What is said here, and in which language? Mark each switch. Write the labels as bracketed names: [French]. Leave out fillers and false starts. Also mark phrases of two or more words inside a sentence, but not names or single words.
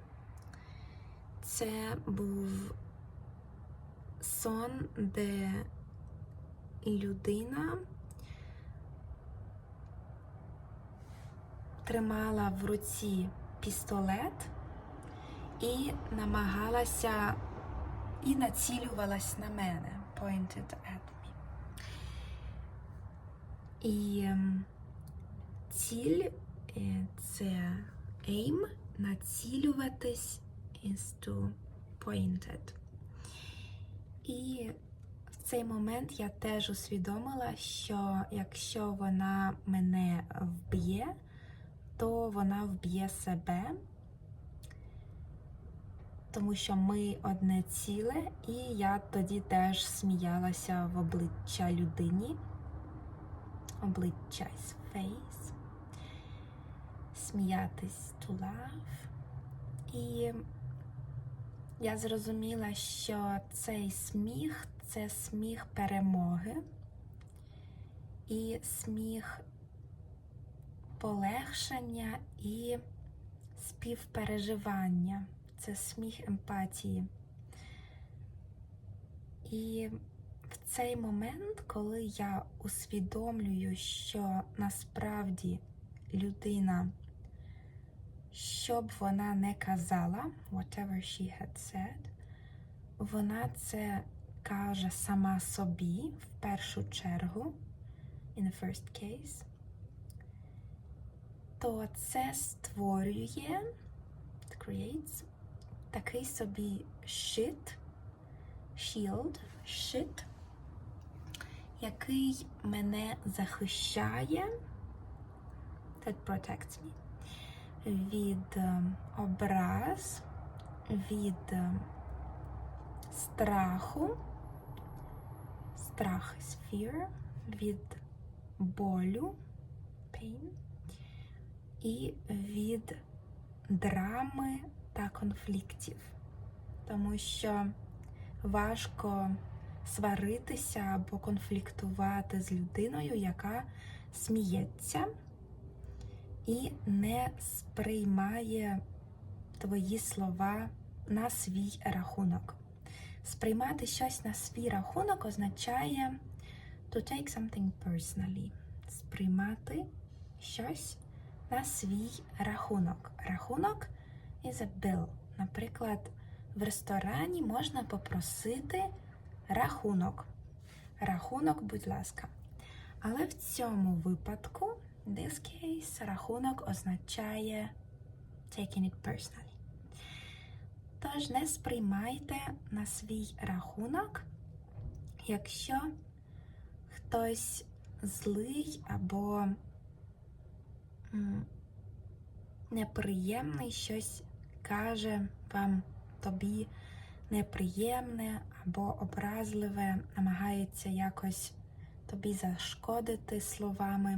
[Ukrainian] Це був сон, де людина тримала в руці пістолет і намагалася і націлювалась на мене. [English] Pointed at me. [Ukrainian] І ціль – це aim, націлюватись [English] is to pointed. [Ukrainian] І в цей момент я теж усвідомила, що якщо вона мене вб'є, то вона вб'є себе, тому що ми одне ціле, і я тоді теж сміялася в обличчя людині. Обличчя [English] is face. Сміятись to laugh. [Ukrainian] І я зрозуміла, що цей сміх – це сміх перемоги і сміх полегшення і співпереживання. Це сміх емпатії. І в цей момент, коли я усвідомлюю, що насправді людина, що б вона не казала, [English] whatever she had said, [Ukrainian] вона це каже сама собі в першу чергу, [English] in the first case, [Ukrainian] то це створює, creates, такий собі щит, який мене захищає, [English] that protects me, [Ukrainian] від образ, від страху, страх [English] is fear, [Ukrainian] від болю, pain, і від драми та конфліктів. Тому що важко сваритися або конфліктувати з людиною, яка сміється і не сприймає твої слова на свій рахунок. Сприймати щось на свій рахунок означає [English] to take something personally. [Ukrainian] Сприймати щось на свій рахунок. [English] Рахунок is a bill. [Ukrainian] Наприклад, в ресторані можна попросити рахунок. Рахунок, будь ласка. Але в цьому випадку, [English] in this case, [Ukrainian] рахунок означає [English] taking it personally. [Ukrainian] Тож не сприймайте на свій рахунок, якщо хтось злий або неприємний щось каже вам, тобі неприємне або образливе, намагається якось тобі зашкодити словами.